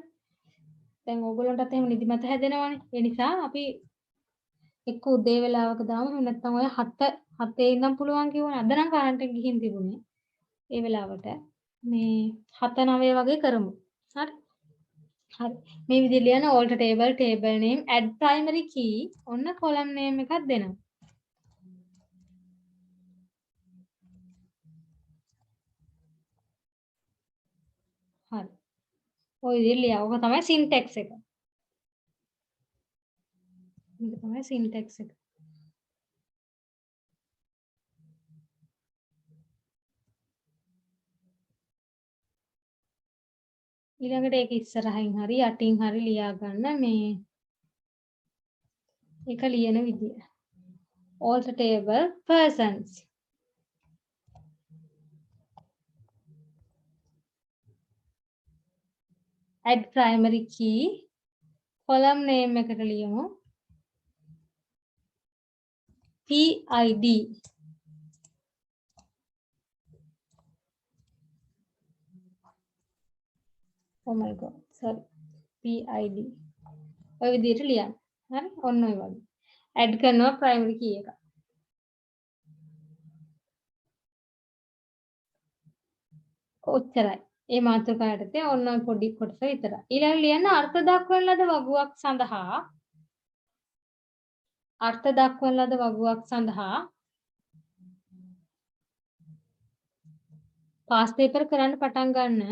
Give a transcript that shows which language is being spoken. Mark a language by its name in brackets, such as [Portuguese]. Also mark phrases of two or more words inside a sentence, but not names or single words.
[Sinhala] දැන් ඕගොල්ලන්ටත් එහෙම නිදිමත හැදෙනවනේ. ඒ නිසා අපි එක්ක උදේ වෙලාවක දාමු. නැත්නම් ඔය 7 ඉඳන් පුළුවන් කිව්වනේ. අද නම් කරන්ට් එක ගිහින් තිබුණේ. ඒ වෙලාවට මේ 7-9 වගේ කරමු. හරි. හරි. මේ විදිහට ලියන [English] alt table name add primary key [Sinhala] ඔන්න [English] column name [Sinhala] එකක් දෙනවා. හරි. ඔය විදිහට ලියව. ඔක තමයි syntax එක. මේක තමයි syntax එක. ඊළඟට ඒක ඉස්සරහින් හරි යටින් හරි ලියා ගන්න මේ එක ලියන විදිය. [English] alt table persons add primary key column name [Sinhala] එකට ලියමු [English] PID. oh my god sorry PID [Sinhala] ඔය විදිහට ලියන්න. හරි ඔන්න ඔය වගේ add කරනවා [English] primary key [Sinhala] එක. ඔච්චරයි. ඒ මාතෘකාවට තේ ඔන්න ඔය පොඩි කොටස විතරයි. ඊළඟ ලියන්න අර්ථ දක්වන ලද වගුවක් සඳහා [English] past paper [Sinhala] කරන්න පටන් ගන්න.